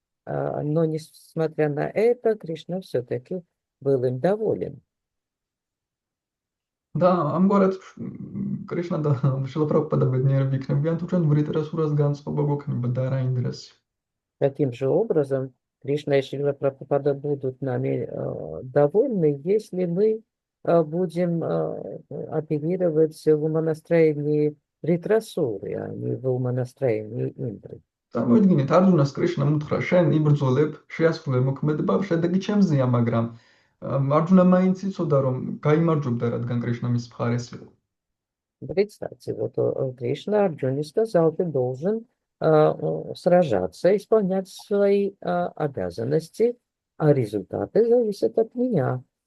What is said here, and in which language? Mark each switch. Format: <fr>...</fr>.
<ru>Но, несмотря на это, Кришна все-таки был им доволен.</ru> <ka>და ამგვარად კრიშნა და შრილა პრაბჰუპადა ბედნიერები იქნებიან, თუ ჩვენ ვრიტრასურას განწყობა გვექნება და არა ინდრას.</ka> <ru>Таким же образом, Кришна и Шрила Прабхупада будут нами довольны, если мы будем оперировать в умонастроении Ритрасуры, а не в умонастроении Индры.</ru> <ka>წარმოიდგინეთ, არჯუნას კრიშნამ უთხრა, შენ იბრძოლებ, შეასრულე მოქმედება, შედეგი ჩემზეა, მაგრამ არჯუნა მაინც იცოდა, რომ გაიმარჯვებდა, რადგან კრიშნა მის მხარეს იყო.</ka> <ru>Представьте, вот Кришна Арджуне сказал, ты должен сражаться, исполнять свои обязанности, а результаты зависят от меня.</ru>